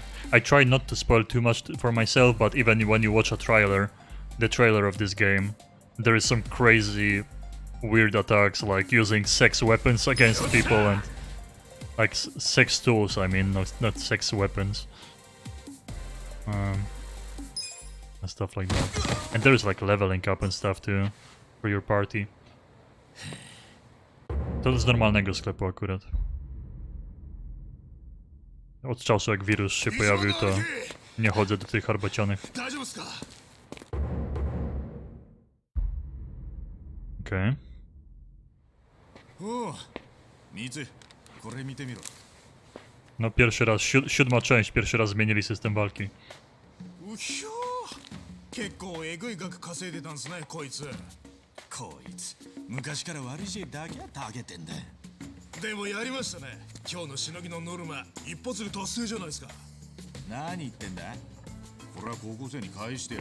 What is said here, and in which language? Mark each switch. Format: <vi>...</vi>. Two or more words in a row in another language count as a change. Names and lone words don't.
<en>I try not to spoil too much for myself, but even when you watch a trailer, the trailer of this game, there is some crazy weird attacks, like using sex weapons against people and like sex tools, I mean, not sex weapons. And stuff like that. And there's like leveling up and stuff too for your party.</en> <pl>To z normalnego sklepu akurat. Od czasu jak wirus się pojawił, to nie chodzę do tych herbacianych. Okej. No pierwszy raz, siódma część, pierwszy raz zmienili system walki.</pl> <ja>結構えぐい額稼いでたんですね、こいつ。こいつ昔から悪い知恵だけはたげてんだ。でもやりましたね。今日のしのぎのノルマ一発で達成じゃないですか。何言ってんだ。これは高校生に返してやれ。</ja>